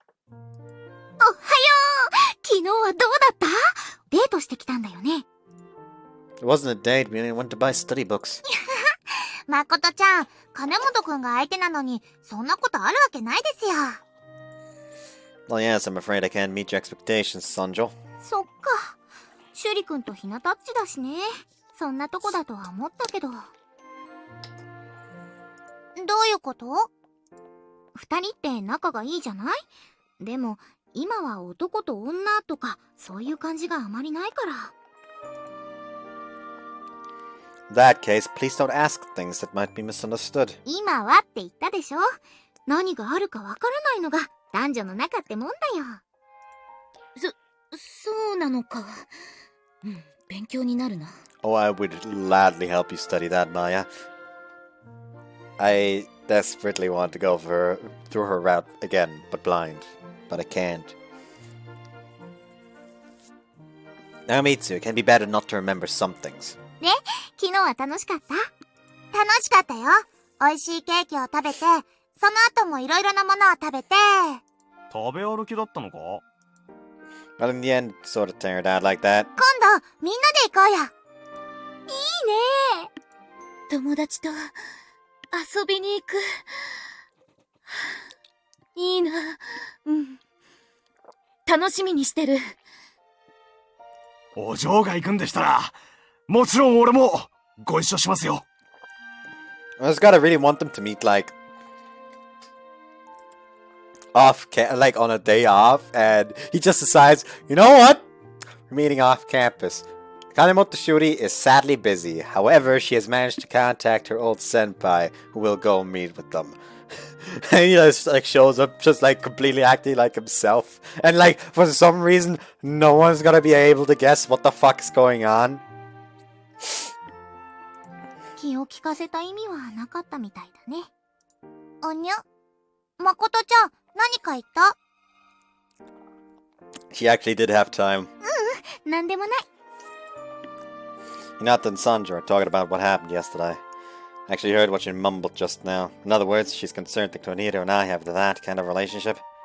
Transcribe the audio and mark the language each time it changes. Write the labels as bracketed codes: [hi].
[ja] Oh, 昨日はどうだった？デートしてきたんだよね。 [en] It wasn't a date, we only went to buy study books. [ja] 誠ちゃん、金本くんが相手なのに、そんなことあるわけないですよ。 [en] Well, yes, I'm afraid I can't meet your expectations, Sanjo. [ja] そっか。シュリくんとひなたっちだしね。そんなとこだとは思ったけど。どういうこと？二人って仲がいいじゃない？でも、今は男と女とか、そういう感じがあまりないから。 [en] In that case, please don't ask things that might be misunderstood. [ja] 今はって言ったでしょ？何があるかわからないのが男女の仲ってもんだよ。そうなのか。うん、勉強になるな。 [en] Oh, I would gladly help you study that, Maya. I desperately want to go through her route again, but blind. But I can't. Now, Mitsu, it can be better not to remember some things. [ja] ね、昨日は楽しかった？楽しかったよ。美味しいケーキを食べて、その後もいろいろなものを食べて。食べ歩きだったのか？ [en] Well, in the end, it sort of turned out like that. [ja] 今度、みんなで行こうよ。いいね。友達と遊びに行く。いいな。うん。楽しみにしてる。お嬢が行くんでしたら、もちろん俺もご一緒しますよ。 [en] I just gotta really want them to meet, like on a day off, and he just decides, you know what? We're meeting off campus. Kanemoto Shuri is sadly busy. However, she has managed to contact her old senpai, who will go meet with them. And he just like shows up, just like completely acting like himself, and like for some reason, no one's gonna be able to guess what the fuck is going on. [ja] 気を利かせた意味はなかったみたいだね。おにゃ、誠ちゃん、何か言った？ [en] She actually did have time. [ja] なんでもない。 [en] Hinata and Sanjo are talking about what happened yesterday. I actually heard what she mumbled just now. In other words, she's concerned that Konito and I have that kind of relationship.